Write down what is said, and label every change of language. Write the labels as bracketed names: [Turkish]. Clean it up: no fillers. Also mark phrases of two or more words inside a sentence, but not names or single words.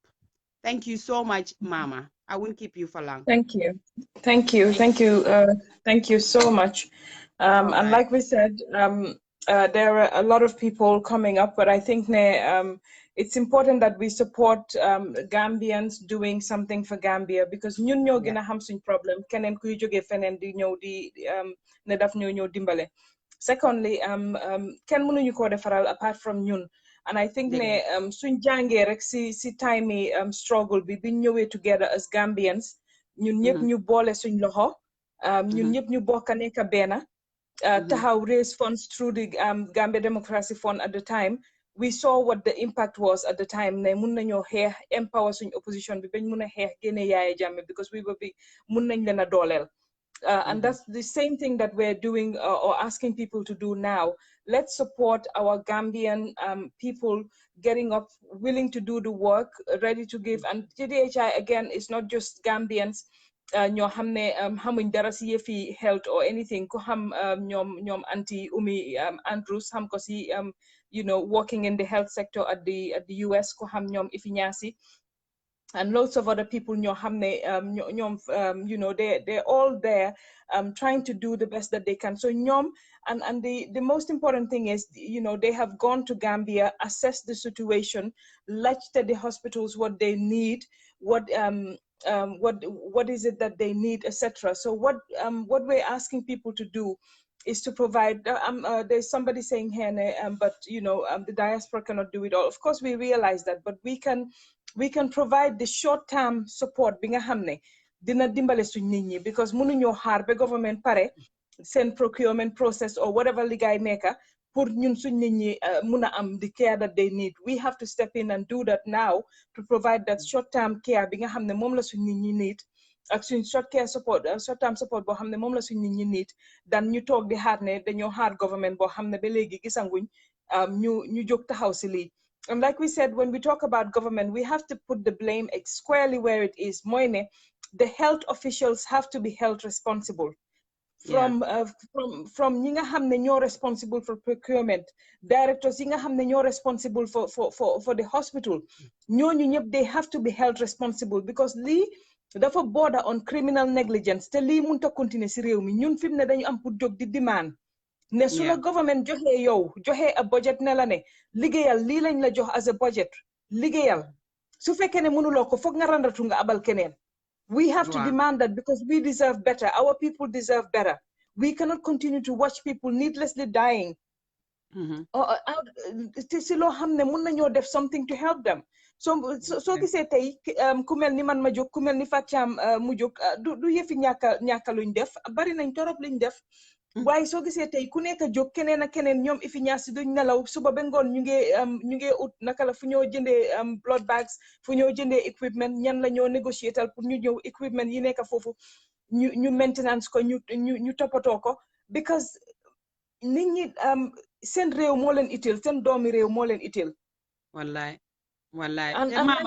[English] Thank you so much, Mama. I won't keep you for long. Thank you. Thank you. Thank you. Thank you so much. And like we said, there are a lot of people coming up, but I think it's important that we support Gambians doing something for Gambia because [Wolof] ñun ñoo gën a xam suñ problème keneen kuy jógee feneen di ñëw di ne daf ñoo dimbale. Secondly, kenn mënuñu ko defaral [English] apart from [Wolof] ñun. [English] And I think [Wolof] ne suñ jàngee rek si time yi struggle bi biñ ñëwee [English] together as Gambians [Wolof] ñun ñëpp ñu boole suñ loxo ñun ñëpp ñu bokk nekk benn taxaw [English] raise funds through the Gambia Democracy Fund at the time. We saw what the impact was at the time. [Wolof] Ne mun nañoo xeex empower suñ opposition bi bañ mun a xeex génne Yaya Jammeh [English] because we will be [Wolof] mun nañ leen a dooleel. [English] And that's the same thing that we're doing or asking people to do now. Let's support our Gambian people getting up, willing to do the work, ready to give. And GDHI, again, is not just Gambians. [Wolof] ñoo xam ne xamuñ dara si yëfi health or anything ko xam ñoom anti Umi Andrews xam ko si [English] working in the health sector at the US [Wolof] ko xam ñoom Ifiñasi [English] and lots of other people [Wolof] ñoo xam ne ñoom [English] they're all there trying to do the best that they can. [Wolof] So ñoom [English] and the most important thing is they have gone to Gambia, assessed the situation, laajte the hospitals what they need, what is it that they need, etc. So what we're asking people to do is to provide. There's somebody saying here, but the diaspora cannot do it all. Of course, we realize that, but we can provide the short-term support. [Wolof] Bi nga xam ne dina dimbale suñ nit ñi because mënuñoo xaar ba government pare send procurement process or whatever liggéey nekka pour ñun suñ nit ñi mun a am [English] the care that they need. We have to step in and do that now to provide that short-term care [Wolof] bi nga xam ne moom la suñ nit ñi need ak suñ [English] short-term support [Wolof] boo xam ne moom la suñ nit ñi need dan ñu toog di xaar ne dañoo xaar government boo xam ne ba léegi gisanguñ ñu jóg taxaw si lii. [English] And like we said, when we talk about government, we have to put the blame squarely where it is. [Wolof] Moine, the health officials have to be held responsible. From ñi nga xam ne ñoo [English] responsible for procurement, [Wolof] directors yi nga xam ne ñoo [English] responsible for the hospital, [Wolof] ñooñu ñëpp [English] they have to be held responsible [Wolof] because lii dafa [English] border on criminal negligence [Wolof] te lii mënut a continuer si réew mi ñun fi mu ne dañu am pour jóg di demand ne su la government joxe a budget ne la ne liggéeyal lii lañ la jox as a budget liggéeyal su fekkee ne mënuloo ko foog nga randatu nga abal keneen. [English] We have to demand that because we deserve better. Our people deserve better. We cannot continue to watch people needlessly dying. [Wolof] Si loo xam ne mun nañoo def [English] something to help them. [Wolof] So gisee tey ku mel ni man ma jóg ku mel ni Fatou Thiam mu jóg du yëfi ñàkka luñ def bari nañ torop luñ def waaye soo gisee tey ku nekk jóg keneen ak keneen ñoom ifi ñaasi duñ nelaw suba ba ngoon ñu ngi ut naka la fu ñoo jëndee [English] blood bags [Wolof] fu ñoo jëndee equipment ñan la ñoo négociatal pour ñu ñëw equipment yi nekk foofu ñu maintenance ko ñu toppatoo ko because nit ñi seen réew moo leen itteel seen doomi réew moo leen itteel wallaay [English] and mama